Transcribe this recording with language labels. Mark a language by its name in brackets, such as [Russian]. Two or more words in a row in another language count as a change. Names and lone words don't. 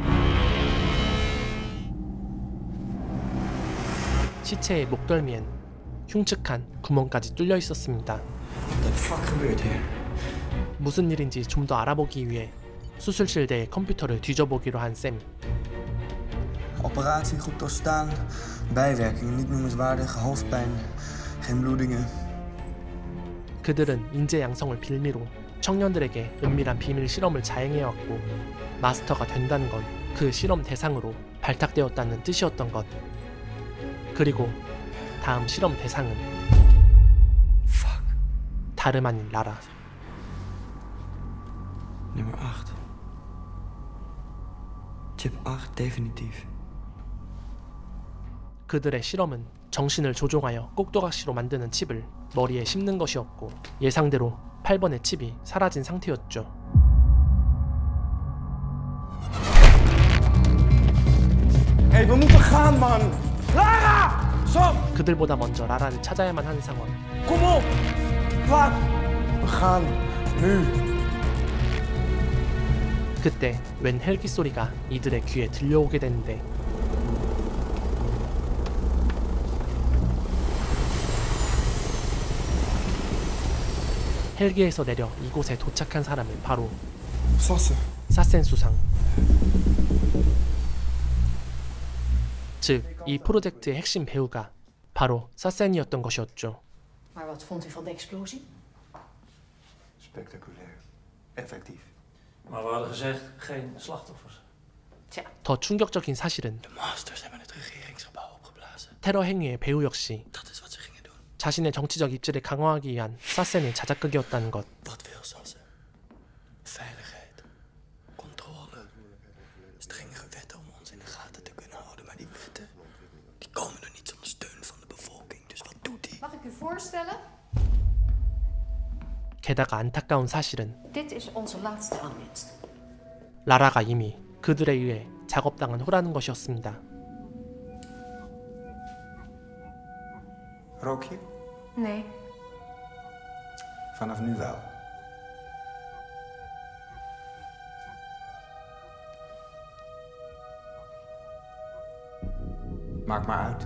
[Korean] 시체의 목덜미엔 흉측한 구멍까지 뚫려 있었습니다. 무슨 일인지 좀 더 알아보기 위해 수술실 내의 컴퓨터를 뒤져보기로 한 샘. [Dutch] Operatie goed doorstaan. Bijwerkingen niet noemenswaardig. Hoofdpijn. Geen bloedingen. [Korean] 그들은 인재 양성을 빌미로 청년들에게 은밀한 비밀 실험을 자행해왔고, 마스터가 된다는 건 그 실험 대상으로 발탁되었다는 뜻이었던 것. 그리고 다음 실험 대상은 다름 아닌 라라. [Dutch] Nummer 8. Chip 8 definitief. [Korean] 그들의 실험은 정신을 조종하여 꼭두각시로 만드는 칩을 머리에 심는 것이었고, 예상대로 8번의 칩이 사라진 상태였죠. [Dutch] Hey, we moeten gaan, man! Lara! Sam! [Korean] 그들보다 먼저 라라를 찾아야만 하는 상황. [Dutch] Kom op! Wat? We gaan nu. [Korean] 그때 웬 헬기 소리가 이들의 귀에 들려오게 되는데, 헬기에서 내려 이곳에 도착한 사람은 바로 사센 수상. 즉, 이 프로젝트의 핵심 배우가 바로 사센이었던 것이었죠. [Dutch] Maar wat vond u van de explosie? Spectaculair. Effectief. Maar we hadden gezegd, geen slachtoffers. Tja. [Korean] 더 충격적인 사실은 [Dutch] De masters hebben het regeringsgebouw opgeblazen. [Korean] 테러 행위의 배우 역시 [Dutch] Dat is wat ze gingen doen. [Korean] 자신의 정치적 입지를 강화하기 위한 사센의 자작극이었다는 것. [Dutch] Wat wil Sassen? Veiligheid. Controle. Strengere wetten om ons in de gaten te kunnen houden. Maar die wetten, die komen er niet zonder steun van de bevolking. Dus wat doet hij? Mag ik u voorstellen? [Korean] 게다가 안타까운 사실은 [Dutch] Dit is onze laatste aanwinst. [Korean] 라라가 이미 그들에 의해 작업당한 후라는 것이었습니다. [Dutch] Rook je? Nee. Vanaf nu wel. Maak maar uit.